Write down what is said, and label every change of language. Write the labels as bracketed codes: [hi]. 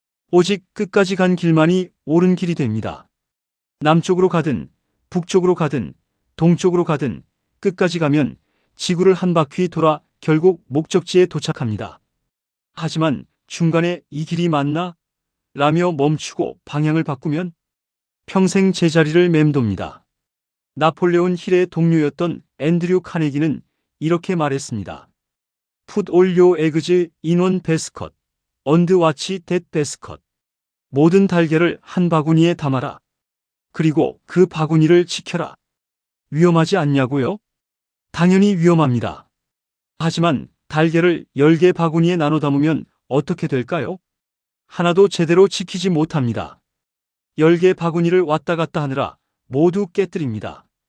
[ko] 오직 끝까지 간 길만이 옳은 길이 됩니다. 남쪽으로 가든 북쪽으로 가든 동쪽으로 가든 끝까지 가면 지구를 한 바퀴 돌아 결국 목적지에 도착합니다. 하지만 중간에 이 길이 맞나? 라며 멈추고 방향을 바꾸면 평생 제자리를 맴돕니다. 나폴레온 힐의 동료였던 앤드류 카네기는 이렇게 말했습니다. [en] Put all your eggs in one basket, and watch that basket. [ko] 모든 달걀을 한 바구니에 담아라. 그리고 그 바구니를 지켜라. 위험하지 않냐고요? 당연히 위험합니다. 하지만 달걀을 10개 바구니에 나눠 담으면 어떻게 될까요? 하나도 제대로 지키지 못합니다. 10개 바구니를 왔다 갔다 하느라 모두 깨뜨립니다.